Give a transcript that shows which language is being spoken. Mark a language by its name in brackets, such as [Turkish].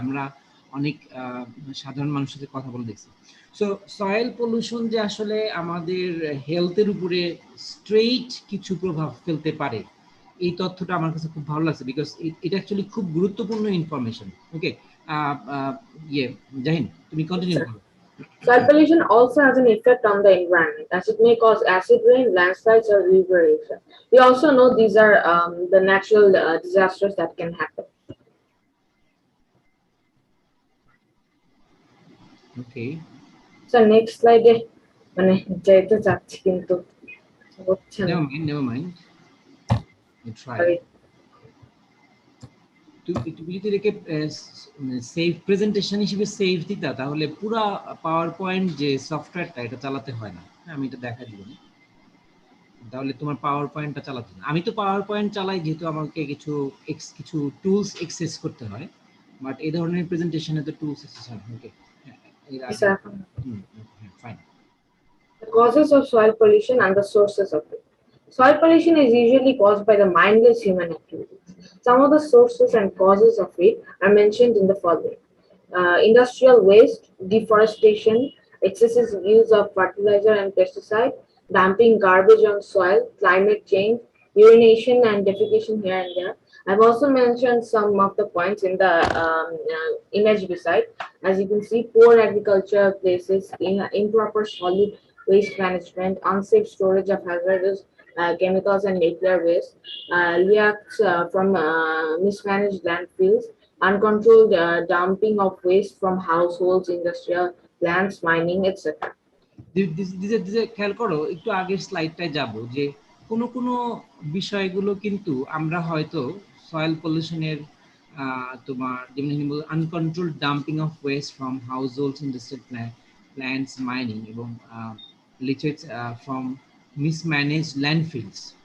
[Bangla] আমরা অনেক সাধারণ মানুষের সাথে কথা বলে দেখছি। সো সয়েল পলিউশন যে আসলে আমাদের হেলথের উপরে স্ট্রেইট কিছু প্রভাব ফেলতে পারে, এই তথ্যটা আমার কাছে খুব ভালো লাগছে, বিকজ এটা অ্যাকচুয়ালি খুব গুরুত্বপূর্ণ ইনফরমেশন। ওকে, ইয়ে জাহিন, তুমি কন্টিনিউ করো। [English] Soil pollution also has an effect on the environment as it may cause acid rain, landslides, or river erosion. We also know these are the natural disasters that can happen. Okay, So next slide [Bangla] মানে যেতে চাচ্ছি কিন্তু হচ্ছে না। [English] Never mind, try. Sorry. [Bangla] তুমি যদি এটাকে save presentation হিসেবে সেভ দিতা, তাহলে পুরা পাওয়ার পয়েন্ট যে সফটওয়্যারটা এটা চালাতে হয় না। আমি এটা দেখা দিব না, তাহলে তোমার পাওয়ার পয়েন্টটা চালাতে না। আমি তো পাওয়ার পয়েন্ট চালাই যেহেতু আমাকে কিছু টুলস এক্সেস করতে হয়, বাট এই ধরনের প্রেজেন্টেশনে তো টুলস এক্সেস হয়। ওকে, এর আগে fine. [English] The causes of soil pollution and the sources of it. Soil pollution is usually caused by the mindless human activities. Some of the sources and causes of it are mentioned in the following: industrial waste, deforestation, excessive use of fertilizer and pesticide, dumping garbage on soil, climate change, urination and defecation here and there. I've also mentioned some of the points in the image beside. As you can see, poor agriculture places, improper solid waste management, unsafe storage of hazardous chemicals and nuclear waste, leaks from mismanaged landfills, uncontrolled dumping of waste from households, industrial plants, mining, etc. [Bangla] দিতে খেয়াল করো, একটু আগের স্লাইডটায় যাব যে কোনো কোনো বিষয়গুলো কিন্তু আমরা হয়তো সয়েল পলিউশনের তোমার যেমন [English] Uncontrolled dumping of waste from households, industrial plants, mining এবং leakage from mismanaged landfills.